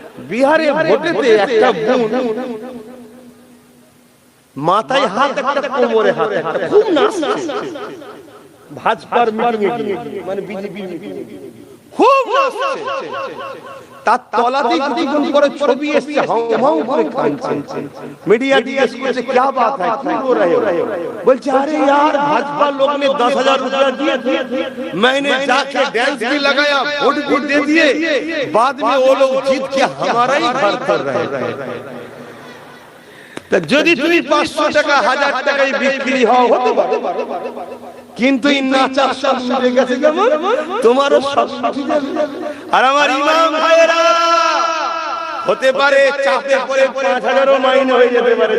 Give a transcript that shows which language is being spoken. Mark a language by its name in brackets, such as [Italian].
[Bangla] বিহারে ভোটেতে একটা বোন মাথায় হাত, একটা কোমরে হাত, একটা খুব নাচছে ভাজপার মিটিং এ, মানে বিজেপি মিটিং এ খুব নাচছে। তার তলাতে গুনগুন করে ছবি এসেছে, হাউ করে কাঁদছে। মিডিয়া জিজ্ঞেস করছে [Hindi] क्या बात है, क्यों रो रहे हो? [Bangla] বলছে [Hindi] अरे यार भाजपा लोग ने 10,000 रुपया दिए, मैंने जाके डांस भी लगाया, वोट भी दे दिए, बाद में वो लोग जीत के हमारा ही घर कर रहे हैं। [Bangla] যদি তুমি 500 টাকা 1000 টাকায় বিক্রি হও হতে পারে, কিন্তু এই নাচার সব মিলে গেছে কেমন, তোমারও সব মিলে যাবে। আর আমার ইমাম ভাইরা হতে পারে চাপে পড়ে 5,000ও মাইনে হয়ে যেতে পারে।